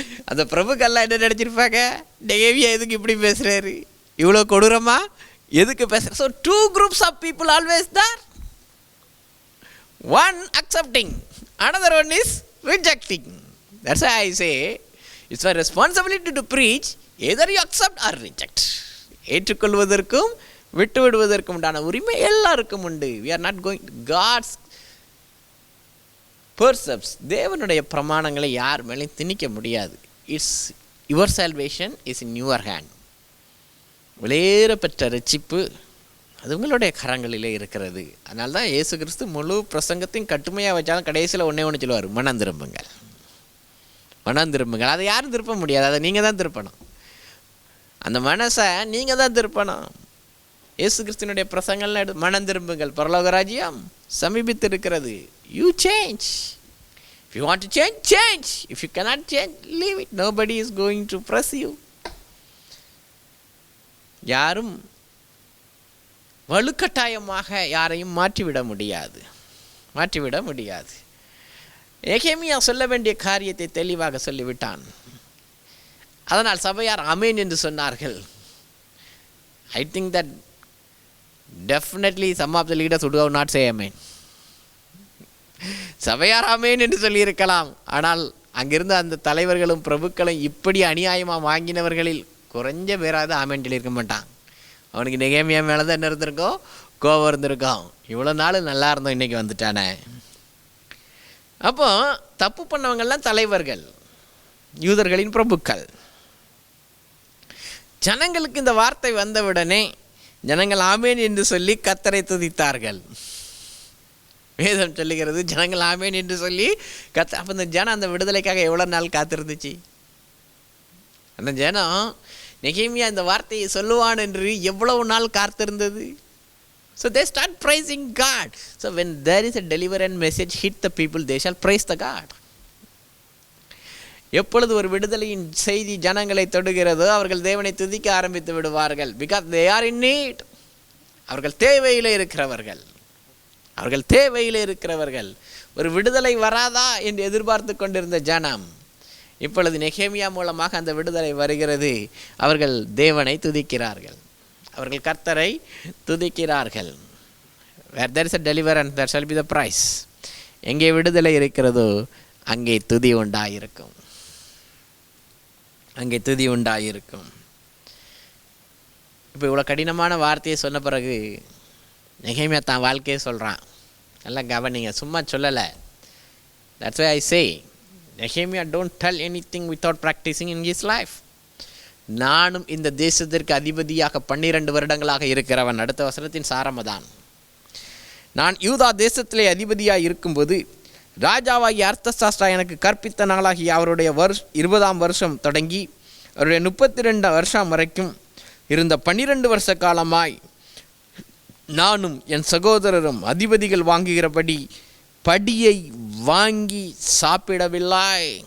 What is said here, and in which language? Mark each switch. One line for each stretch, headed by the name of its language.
Tamil: அந்த பிரபுக்கெல்லாம் என்ன நினச்சிருப்பாங்க, நெகேமியா எதுக்கு இப்படி பேசுகிறாரு, இவ்வளோ கொடூரமா எதுக்கு பேசுகிற?
English: So 2 groups of people always there. One accepting, another one is rejecting. That's why I say it's my responsibility to preach. Either you accept or reject.
Tamil: ஏற்றுக்கொள்வதற்கும் விட்டு விடுவதற்கும் உண்டான உரிமை எல்லாருக்கும் உண்டு.
English: We are not going to God's percepts.
Tamil: தேவனுடைய பிரமாணங்களை யார் மேலேயும் திணிக்க முடியாது.
English: It's your salvation is in your hand.
Tamil: விலையேற பெற்ற ரட்சிப்பு அது உங்களுடைய கரங்களிலே இருக்கிறது. அதனால தான் இயேசு கிறிஸ்து முழு பிரசங்கத்தையும் கட்டுமையாக வச்சாலும் கடைசியில் ஒன்றே ஒன்று சொல்லுவார், மனம் திரும்புங்கள், மனம் திரும்புங்கள். அதை யாரும் திருப்ப முடியாது, அதை நீங்கள் தான் திருப்பணும். அந்த மனசை நீங்கள் தான் திருப்பணும். இயேசு கிறிஸ்துனுடைய பிரசங்கள்லாம் மனம் திரும்புங்கள், பரலோக ராஜ்யம் சமீபித்து இருக்கிறது.
English: You change. If you want to change, change. If you cannot change, leave it. Nobody is going to press you.
Tamil: யாரும் வலுக்கட்டாயமாக யாரையும் மாற்றிவிட முடியாது, மாற்றிவிட முடியாது. நெகேமியா சொல்ல வேண்டிய காரியத்தை தெளிவாக சொல்லிவிட்டான். அதனால் சபையார் ஆமென் என்று சொன்னார்கள்.
English: I think that definitely some of the leaders would have not say amen.
Tamil: சபையார் ஆமென் என்று சொல்லியிருக்கலாம். ஆனால் அங்கிருந்த அந்த தலைவர்களும் பிரபுக்களும் இப்படி அநியாயமாக வாங்கினவர்களில் குறைஞ்ச பேராவது ஆமென் சொல்லியிருக்க மாட்டான். அவனுக்கு நெகேமியா மேலே தான் என்ன இருந்திருக்கோம், கோபம் இருந்திருக்கோம். இவ்வளோ நாள் நல்லா இருந்தோம், இன்றைக்கி வந்துட்டானே. அப்போ தப்பு பண்ணவங்கள்லாம் தலைவர்கள், யூதர்களின் பிரபுக்கள். ஜனங்களுக்கு இந்த வார்த்தை வந்தவுடனே ஜனங்கள் ஆமேன் என்று சொல்லி கர்த்தரை துதித்தார்கள். வேதம் சொல்லுகிறது ஜனங்கள் ஆமேன் என்று சொல்லி கத்த. அப்போ இந்த ஜனம் அந்த விடுதலைக்காக எவ்வளோ நாள் காத்திருந்துச்சு? அந்த ஜனம் நெகேமியா இந்த வார்த்தையை சொல்லுவான் என்று எவ்வளவு நாள் காத்திருந்தது?
English: So they start praising God. So when there is a deliverance message hit the people, they shall praise the God.
Tamil: எப்பொழுது ஒரு விடுதலையின் செய்தி ஜனங்களை தொடுகிறதோ அவர்கள் தேவனை துதிக்க ஆரம்பித்து விடுவார்கள்.
English: Because they are in need.
Tamil: அவர்கள் தேவையில் இருக்கிறவர்கள், அவர்கள் தேவையில் இருக்கிறவர்கள். ஒரு விடுதலை வராதா என்று எதிர்பார்த்து கொண்டிருந்த ஜனம் இப்பொழுது நெகேமியா மூலமாக அந்த விடுதலை வருகிறது. அவர்கள் தேவனை துதிக்கிறார்கள், அவர்கள் கர்த்தரை துதிக்கிறார்கள்.
English: Where there is a deliverance, there shall be the price.
Tamil: எங்கே விடுதலை இருக்கிறதோ அங்கே துதி உண்டாயிருக்கும், அங்கே துதி உண்டாயிருக்கும். இப்போ இவ்வளோ கடினமான வார்த்தையை சொன்ன பிறகு நெகேமியா தான் வாழ்க்கையை சொல்கிறான். நல்லா கவனிங்க, சும்மா சொல்லலை.
English: That's why I say Nehemiah don't tell anything without practicing in his life.
Tamil: நானும் இந்த தேசத்திற்கு அதிபதியாக 12 வருடங்களாக இருக்கிறவன். அடுத்த வசனத்தின் சாரமதான், நான் யூதா தேசத்திலே அதிபதியாக இருக்கும்போது ராஜாவாகிய அர்த்தசாஸ்திரா எனக்கு கற்பித்த நாளாகி அவருடைய 20ஆம் வருஷம் தொடங்கி அவருடைய 32 வருஷம் வரைக்கும் இருந்த 12 வருஷ காலமாய் நானும் என் சகோதரரும் அதிபதிகள் வாங்குகிறபடி படியை வாங்கி சாப்பிடவில்லை.